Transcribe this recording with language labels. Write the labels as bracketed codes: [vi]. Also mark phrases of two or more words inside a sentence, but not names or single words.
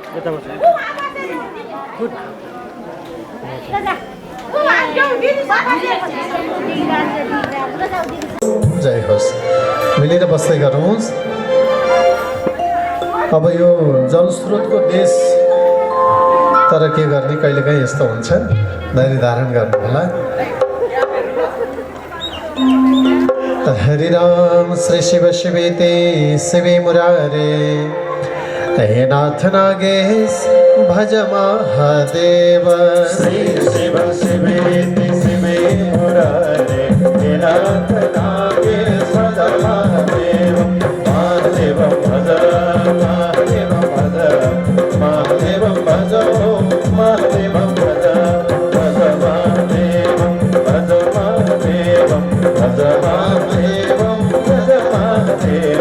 [ne] जय होस्, मिलेर बस्दै गर्नुहोस्। अब यो जलस्रोतको देश, तर के गर्ने, कहिलेकाहीँ यस्तो हुन्छ, धैर्य धारण गर्नु होला। [sa] हरि राम श्री शिव शिवेति शिवे मुरारे, हे नाथ नागेश भज महादेव। श्री शिव शिवेति शिवे मुरारे, हे नाथ नागेश भज महादेव। महादेव भज, महादेव भज, महादेव भज, महादेव भज, भज महादेव, भज महादेव, भज महादेव, भज महादेव।